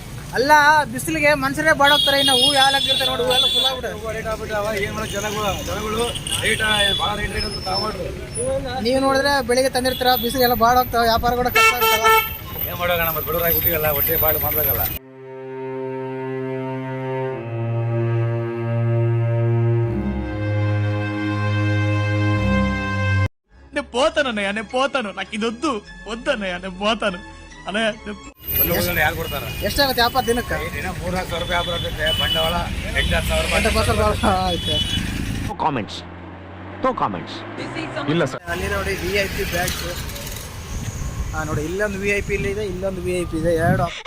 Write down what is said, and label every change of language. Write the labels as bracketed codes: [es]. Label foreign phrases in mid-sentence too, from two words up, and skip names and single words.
[kn] ಅಲ್ಲ ಬಿಸಿಲಿಗೆ ಮನುಷ್ಯರೇ ಬಾಡೋಗ್ತಾರೆ. ಇನ್ನು ಹೂ ಯಾವ ಲೆಕ್ಕ ನೋಡಿ, ಹೂ ಎಲ್ಲ ಫುಲ್ ಆಗ್ಬಿಟ್ಟು ರೇಟ್ ಆಗ್ಬಿಟ್ಟಾವ. ಏನು ಮಾಡೋ ಜನಗಳು ರೇಟ್ ಭಾಳ ರೇಟ್ ಅಂತ ತಗೊಂಡ್ರು. ನೀವು ನೋಡಿದ್ರೆ ಬೆಳಿಗ್ಗೆ ತಂದಿರ್ತೀರ, ಬಿಸಿಲೆಲ್ಲ ಬಾಡೋಗ್ತಾವೆ, ವ್ಯಾಪಾರ ಕೂಡ ಕಷ್ಟ ಆಗ್ತಾವ. ಏನು ಮಾಡೋಣ, ಮತ್ತೆ ಬಡವರಾಗಿ ಹುಟ್ಟಿಗಲ್ಲ, ಹೊಟ್ಟೆ ಬಾಡು ಮಾಡ್ಬೇಕಲ್ಲ. [te] పోతానన్నయ్య, నేను పోతాను, నాకు ఇది వద్దు వద్దన్నయ్య, నేను పోతాను అన్నయ్య. [kn] ಯಾರು ಕೊಡ್ತಾರ? ಎಷ್ಟಾಗುತ್ತೆ ವ್ಯಾಪಾರ ದಿನಕ್ಕೆ? ದಿನ 3,00,000 ರೂಪಾಯಿ ವ್ಯಾಪಾರ ಆಗ್ತೈತೆ. ಬಂಡವಾಳ 8,000 ಆಯ್ತು. ಇಲ್ಲ ಸರ್. ಅಲ್ಲಿ ನೋಡಿ VIP ಬ್ಯಾಗ್ಸ್. ನೋಡಿ ಇಲ್ಲೊಂದು VIP ಇದೆ, ಇಲ್ಲೊಂದು VIP ಇದೆ. ಎರಡು